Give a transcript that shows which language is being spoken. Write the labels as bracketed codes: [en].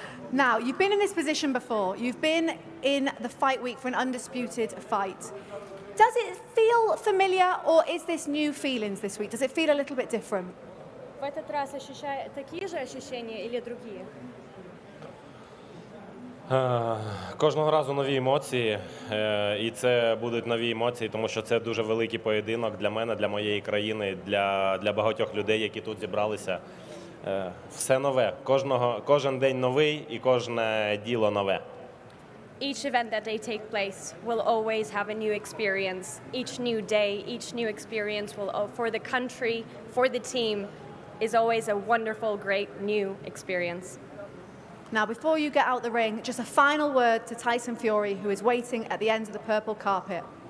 [en] Now, you've been in this position before. You've been in the fight week for an undisputed fight. Does it feel familiar, or is this new feelings this week? Does it feel a little bit different? [ru] В этот раз ощущаю такие же ощущения или другие? [uk] Кожного разу нові емоції, і це будуть нові емоції, тому що це дуже великий поєдинок для мене, для моєї країни, для багатьох людей, які тут зібралися. Все нове, кожен день новий і кожне діло нове. [en] Each event that they take place will always have a new experience. Each new day, each new experience will, for the country, for the team, is always a wonderful, great new experience. Now, before you get out the ring, just a final word to Tyson Fury, who is waiting at the end of the purple carpet.